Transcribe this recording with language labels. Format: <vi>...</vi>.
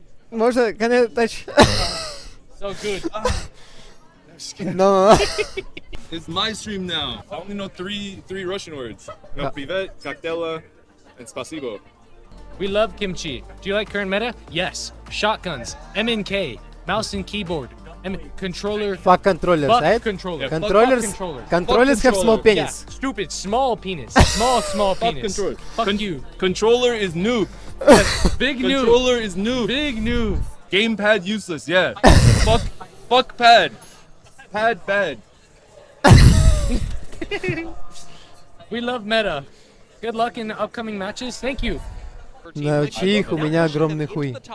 <ru>Можно,</ru> <en>can I touch? So good. No. It's my stream now. I only know three Russian words. No, привет, коктейля, and спасибо. We love kimchi. Do you like current meta? Yes. Shotguns. MNK. Mouse and keyboard. Controller. Fuck controllers, Fuck right? controller. Controllers, Fuck controller. controllers have small controller. penis. Yeah, stupid. Small penis. Small penis. controller. Fuck you. Controller is noob. Big noob. Controller is noob. Big noob. Gamepad useless, yeah. fuck pad. Pad bad. We love meta. Good luck in the upcoming matches. Thank you.</en> <ru>Научи их, у меня огромный хуй.</ru>